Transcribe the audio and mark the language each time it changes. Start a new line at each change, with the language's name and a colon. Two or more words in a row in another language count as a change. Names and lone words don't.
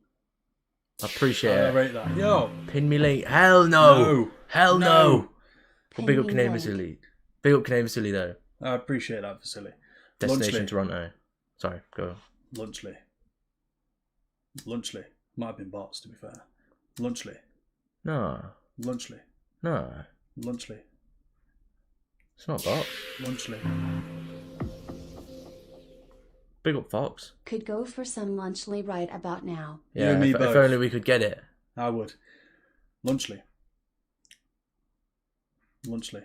English: I appreciate it. I rate that. Yo. Pin me late. Hell no. Hell no. But big up me Canadian late. Vasily. Big up Canadian Vasily though. I appreciate that, Vasily. Destination Lunchley. Toronto. Sorry, go. Lunchley. Might have been bots, to be fair. Lunchly. No. Lunchly. No. Lunchly. It's not bots. Lunchly. Big up Fox. Could go for some lunchly right about now. Yeah, and me if both. only we could get it. I would. Lunchly. Lunchly.